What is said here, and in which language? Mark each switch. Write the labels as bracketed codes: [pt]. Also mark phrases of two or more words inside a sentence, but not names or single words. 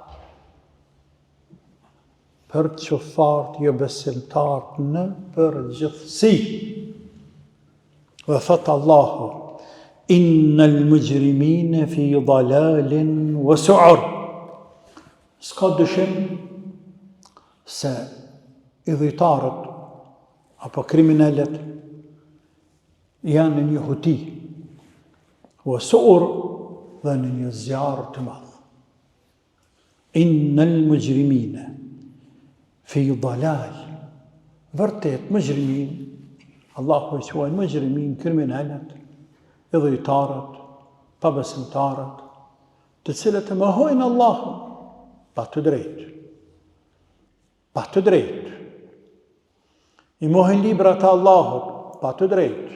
[sq] Për qofart jo besimtarët në përgjithësi. Dhe thot Allahu: [ar] إن المجرمين في ضلال وسعر. [sq] S'ka dyshim se idhujtarët apo kriminalet janë në një huti, [ar] وسعر [sq] dhe në një zjarr të madh. [ar] إن المجرمين في ضلال. [sq] Vërtet mujrimin, Allahu i quajnë mujrimin, kriminalet, idhujtarët, pabesimtarët, të cilët e mohojnë Allahun, pa të drejtë. I mohojnë librat e Allahut, pa të drejtë.